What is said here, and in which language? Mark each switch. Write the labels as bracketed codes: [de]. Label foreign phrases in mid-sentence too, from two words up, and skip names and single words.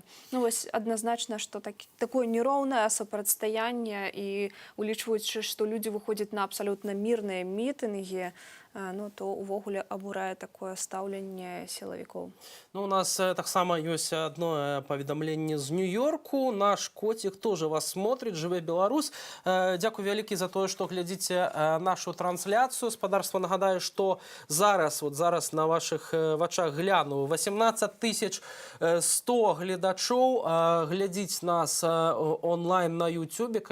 [be] Ну вось адназначна, што такое нероўнае супрацьстаянне, і улічваючы, што людзі выходзяць на абсалютна мірныя мітынгі, ну, то увогуле абурае такое стаўленне сілавікоў. Ну, у нас таксама ёсць адно паведамленне з Нью-Йорку. [ru] Наш котик тоже вас смотрит, [be] жыве Беларусь. Дзякуй вялікі за тое, што глядзіце нашу трансляцыю. Спадарства нагадаю, што зараз на вашых вачах гляну 18 100 гледачоў глядзіць нас онлайн на YouTube.